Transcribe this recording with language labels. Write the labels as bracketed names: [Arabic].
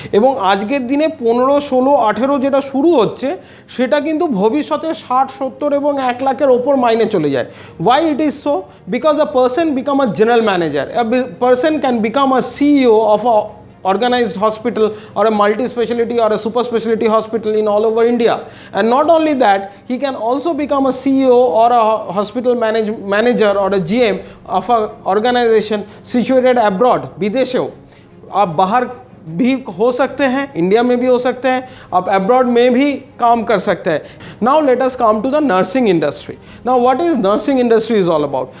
[Bangla] এবং আজকের দিনে 15, 16, 18 যেটা শুরু হচ্ছে, সেটা কিন্তু ভবিষ্যতে 60, 70 এবং 1 লাখের ওপর মাইনে চলে যায়। [English] Why it is so? Because a person become a general manager, a person can become a CEO of a organized hospital or a multi-speciality or a super speciality hospital in all over India. And not only that, he can also become a CEO or a hospital manager or a GM of a organization situated abroad, [Hindi] विदेशों। आप बाहर भी हो सकते हैं, India में भी हो सकते हैं, आप अब्रॉड में भी काम कर सकते हैं। [English] Now let us come to the nursing industry. Now what is nursing industry is all about?